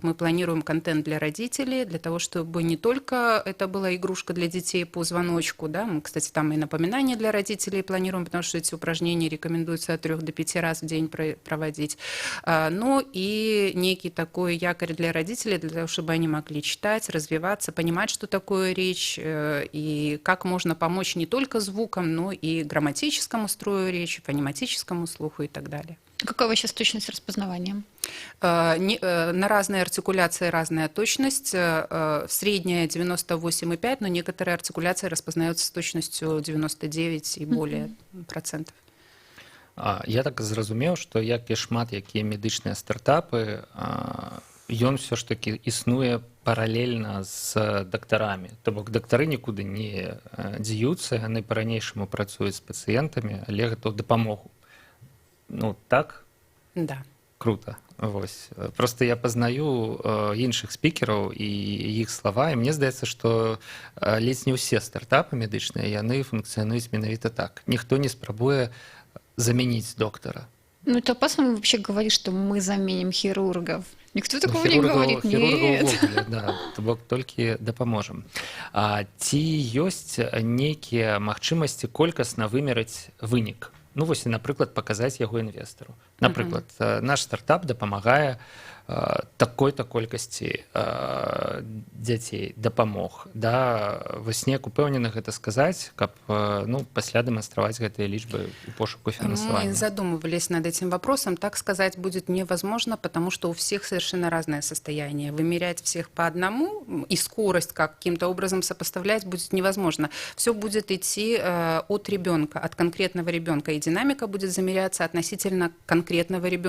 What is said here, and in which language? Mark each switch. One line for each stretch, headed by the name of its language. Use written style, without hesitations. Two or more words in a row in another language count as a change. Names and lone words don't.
Russian: Мы планируем контент для родителей, для того, чтобы не только это была игрушка для детей по звоночку, да, мы, кстати, там и напоминания для родителей планируем, потому что эти упражнения рекомендуется от 3 до 5 раз в день проводить, но и некий такой якорь для родителей, для того, чтобы они могли читать, развиваться, понимать, что такое речь, и как можно помочь не только звукам, но и грамматическому строю речи, фонематическому слуху и так далее. Какая сейчас точность распознавания? На разные артикуляции разная точность. Средняя 98,5, но некоторые артикуляции распознаются с точностью 99 и более процентов.
Belarusian: Я так зразумеў, што як і шмат якія медычныя стартапы, ён
Russian: все ж таки
Belarusian: існуе паралельна з дактарамі. То бок дактары нікуды не дзеюцца, яны па-ранейшаму працуюць з пацыентамі, але гэта ў дапамогу. Так?
Russian: Да.
Belarusian: Круто. Вось. Просто я пазнаю іншых спікераў і іх слова, і мне здаецца, што ледзь не ўсе стартапы медычныя, яны функцыянуюць менавіта так. Ніхто не спрабуе заменить доктора.
Russian: Это опасно вообще говорить, что мы заменим хирургов. Никто такого не говорит. Нет.
Belarusian: Да, то бок толькі дапаможам. Ці ёсць нейкія магчымасці колькасна вымераць вынік? Вось, напрыклад, паказаць яго інвестару. Напрыклад, наш стартап дапамагае такой-то колькасці дзяцей дапамог. Да, вось неяк упэўнены гэта сказаць, каб пасля дэманстраваць гэтыя лічбы у пошуку фінансавання.
Russian: Мы задумывались над этим вопросом. Так сказать будет невозможно, потому что у всех совершенно разное состояние. Вымерять всех по одному и скорость каким-то образом сопоставлять будет невозможно. Все будет идти от ребенка, от конкретного ребенка, и динамика будет замеряться относительно конкретного ребенка.